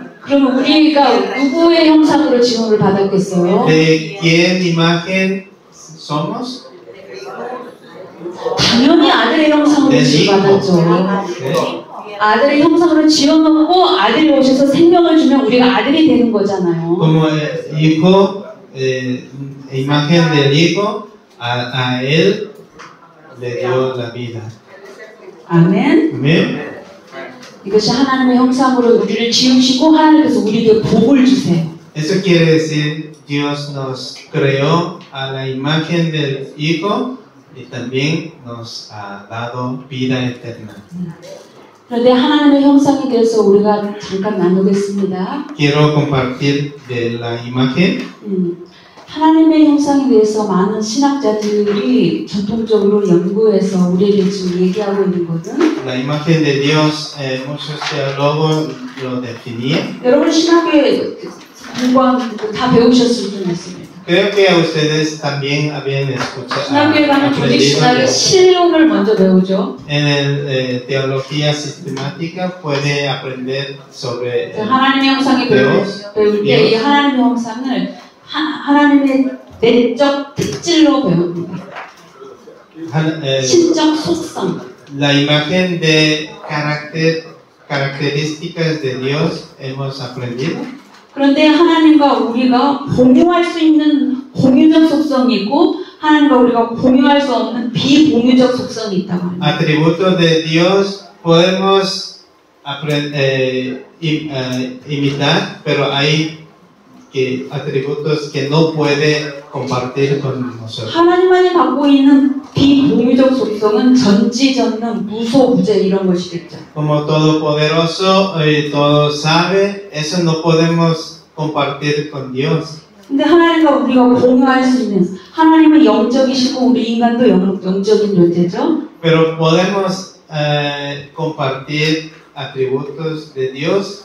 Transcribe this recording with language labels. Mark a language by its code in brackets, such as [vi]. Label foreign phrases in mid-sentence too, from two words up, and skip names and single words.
[ko] 그러면 우리가 누구의 형상으로 지음을 받았겠어요? [es] ¿De quién imagen somos? [ko] 당연히 아들의 형상으로 지음받았죠. 아들의 형상으로 지어놓고 아들이 오셔서 생명을 주면 우리가 아들이 되는 거잖아요. [es] Como el Hijo, imagen del Hijo, a Él le dio la vida. [ko] 아멘. [es] Amén. [ko] 이것이 하나님의 형상으로 우리를 지으시고 하나님께서 우리에게 복을 주세요. [es] Eso quiere decir Dios nos creó a la imagen del Hijo y también nos ha dado vida eterna. [ko] 그런데 하나님의 형상에 대해서 우리가 잠깐 나누겠습니다. [es] Quiero compartir de la imagen. [ko] 하나님의 형상에 대해서 많은 신학자들이 전통적으로 연구해서 우리에게 지금 얘기하고 있는 것은 [es] La imagen de Dios, muchos teólogos lo definían. [ko] 여러분 신학에 공부한 다 배우셨을 줄 믿습니다. [es] Creo que a ustedes también habían escuchado, [ko] 신학교에 가면 조직 [es] aprendido [ko] 신학의 [es] que [ko] 실론을 먼저 배우죠. [es] en el, teología sistemática puede aprender sobre [ko] 하나님의 형상이 [es] Dios. [ko] 배울 때 이 하나님의 형상을 하나님의 내적 특질로 배웁니다. 신적 속성. [es] la imagen de características de Dios hemos aprendido. [ko] 그런데 하나님과 우리가 공유할 수 있는 공유적 속성이 있고 하나님과 우리가 공유할 수 없는 비공유적 속성이 있다고 합니다. [es] Atributos de Dios podemos imitar, pero hay atributos que no puede compartir con nosotros. [ko] 하나님만이 갖고 있는 비공유적 속성은 전지전능, 무소부재 이런 것이겠죠. [es] Como todopoderoso y todo sabe, eso no podemos compartir con Dios. [ko] 근데 하나님과 우리가 공유할 수 있는 하나님은 영적이시고 우리 인간도 영적인 존재죠. [es] Pero podemos compartir atributos de Dios.